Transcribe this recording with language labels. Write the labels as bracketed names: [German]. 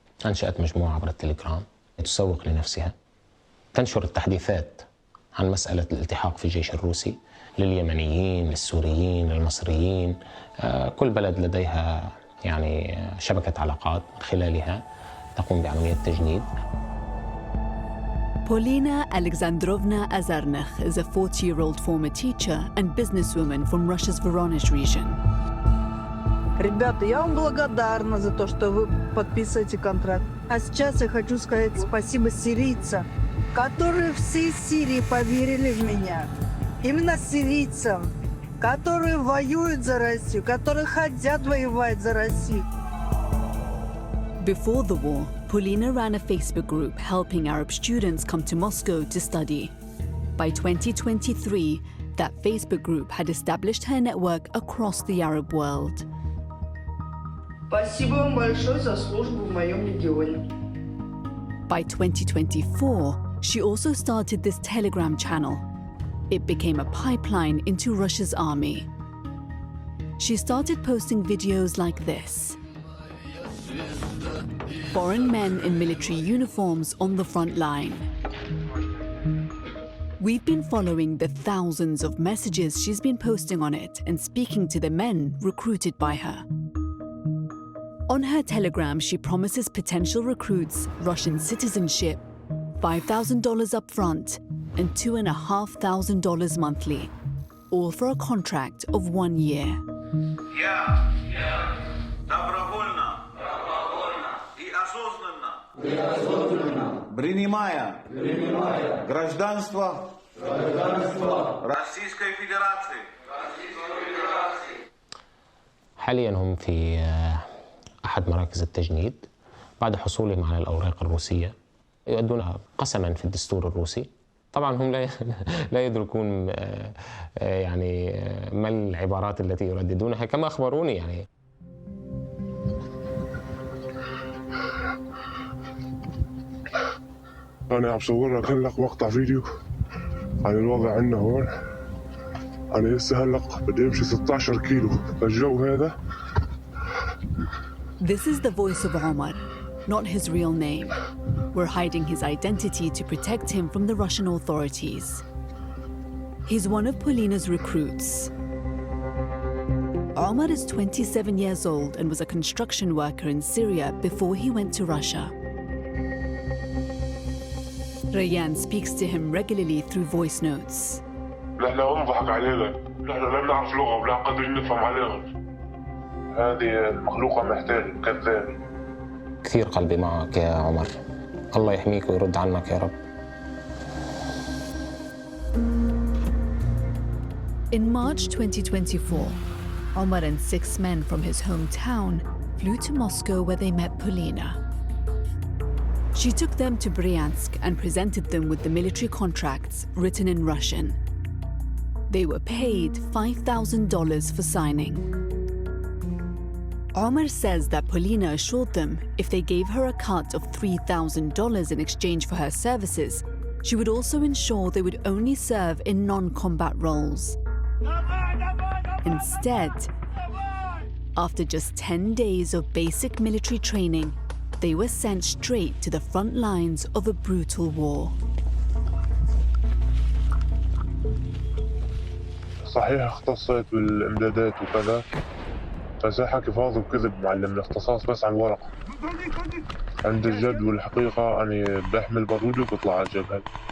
[Arabic] أنشأت مجموعة عبر التليجرام تسوق لنفسها، تنشر التحديثات عن مسألة الالتحاق في الجيش الروسي لليمنيين، للسوريين، للمصريين. كل بلد لديها يعني شبكة علاقات من خلالها تقوم بعملية تجنيد. [English] Polina Alexandrovna Azarnakh is a 40-year-old former teacher and businesswoman from Russia's Voronezh region. [Russian] Ребята, я вам благодарна за то, что вы подписываете контракт. А сейчас я хочу сказать спасибо сирийцам, которые всей Сирии поверили в меня. Именно сирийцам, которые воюют за Россию, которые хотят воевать за Россию. [English] Before the war, Polina ran a Facebook group helping Arab students come to Moscow to study. By 2023, that Facebook group had established her network across the Arab world. [Russian] Спасибо вам большое за службу в моем регионе. [English] By 2024, she also started this Telegram channel. It became a pipeline into Russia's army. She started posting videos like this. Foreign men in military uniforms on the front line. We've been following the thousands of messages she's been posting on it and speaking to the men recruited by her. On her Telegram, she promises potential recruits Russian citizenship, $5,000 up front, and $2,500 monthly, all for a contract of 1 year. [Russian] Принимая гражданство Российской Федерации. [Arabic] حاليا هم في أحد مراكز التجنيد بعد حصولهم على الأوراق الروسية يؤدون قسما في الدستور الروسي. طبعا هم لا يدركون يعني ما العبارات التي يرددونها كما أخبروني يعني. أنا عم صور لك هلق مقطع فيديو عن الوضع عندنا هون. أنا لسه هلق بدي أمشي 16 كيلو بالجو هذا. [English] This is the voice of Omar, not his real name. We're hiding his identity to protect him from the Russian authorities. He's one of Polina's recruits. Omar is 27 years old and was a construction worker in Syria before he went to Russia. Rayan speaks to him regularly through voice notes. [Arabic] نحن انضحك علينا، نحن لا نعرف لغة ولا قادرين نفهم عليهم. هذه المخلوقة محتاجة كذاب. كثير قلبي معك يا عمر. الله يحميك ويرد عنك يا رب. [English] In March 2024, Omar and 6 men from his hometown flew to Moscow where they met Polina. She took them to Bryansk and presented them with the military contracts written in Russian. They were paid $5,000 for signing. Omar says that Polina assured them if they gave her a cut of $3,000 in exchange for her services, she would also ensure they would only serve in non-combat roles. Instead, after just 10 days of basic military training, they were sent straight to the front lines of a brutal war. [Arabic] صحيح اختصيت بالامدادات وكذا، بس حكي فاضي وكذب معلمنا، اختصاص بس عن ورق. عند الجد والحقيقة أنا بحمل بارودي وبطلع على الجبهة.